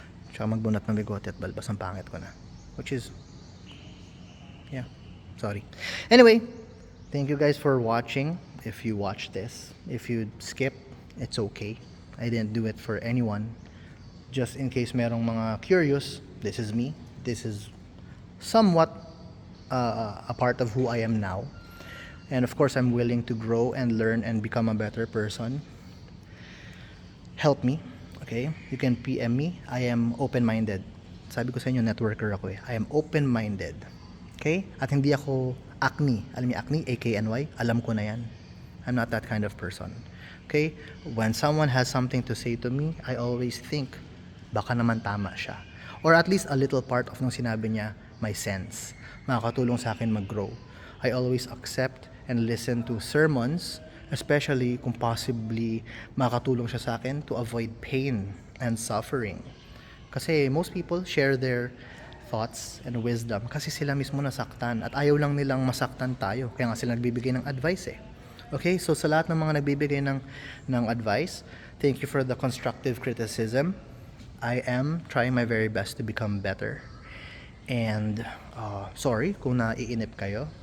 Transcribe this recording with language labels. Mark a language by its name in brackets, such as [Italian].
[Filipino] Tsaka magbunat ng bigote at balbas ang pangit ko na. [English] Which is, yeah, sorry. Anyway, thank you guys for watching. If you watch this, if you skip, it's okay. I didn't do it for anyone. Just in case merong mga curious, this is me. This is somewhat a part of who I am now. And of course, I'm willing to grow and learn and become a better person. Help me. Okay? You can PM me. I am open-minded. [Filipino] Sabi ko sa inyo, networker ako [English] I am open-minded. [Filipino] Okay? At hindi ako acne. Alam niyo acne? AKNY? Alam ko na yan. [English] I'm not that kind of person. Okay? When someone has something to say to me, I always think, [Filipino] baka naman tama siya. [English] Or at least a little part of [Filipino] nung sinabi niya, [English] my sense. [Filipino] Makakatulong sa akin mag-grow. [English] I always accept and listen to sermons, especially kung possibly [Filipino] makakatulong siya sa akin [English] to avoid pain and suffering. [Filipino] Kasi [English] most people share their thoughts and wisdom [Filipino] kasi sila mismo nasaktan at ayaw lang nilang masaktan tayo. Kaya nga sila nagbibigay ng advice Okay, so sa lahat ng mga nagbibigay ng advice, [English] thank you for the constructive criticism. I am trying my very best to become better. And sorry [Filipino] kung naiinip kayo.